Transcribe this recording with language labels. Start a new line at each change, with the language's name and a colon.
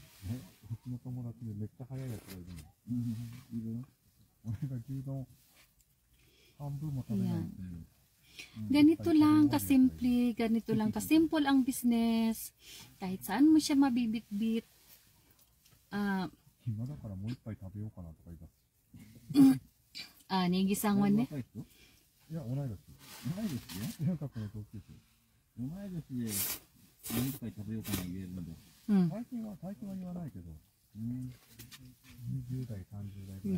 Japanese: え、うちの友達でめっちゃ早いやつがいるの。いる？俺が牛丼半分も食べないし。
Filipino: Ganito lang kasimple, ganito lang kasimple ang business. Kahit saan mo siya mabibit-bit.
Japanese: 暇だからもう一杯食べようかなとか言い出す。 Nigisangon ne? 若い人？いや、同い年。同い年で？中学の同級生。同い年でもう一杯食べようかな言えるんだ。最近は言わないけど。20代、30代ぐらい。